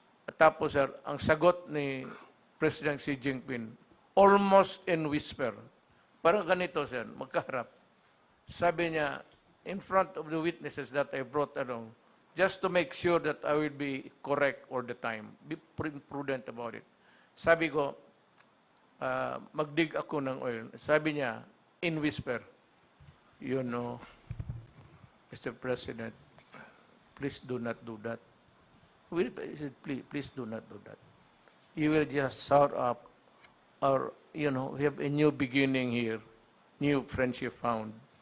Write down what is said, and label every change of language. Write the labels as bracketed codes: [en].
[tl] At tapos, sir, ang sagot ni President Xi Jinping, [en] almost in whisper. [tl] Parang ganito, sir, magkaharap. Sabi niya, [en] in front of the witnesses that I brought along, just to make sure that I will be correct all the time. Be prudent about it. [tl] Sabi ko, magdig ako ng oil. Sabi niya, [en] in whisper, you know, Mr. President, please do not do that. Please do not do that. You will just sour up our, you know, we have a new beginning here, new friendship found.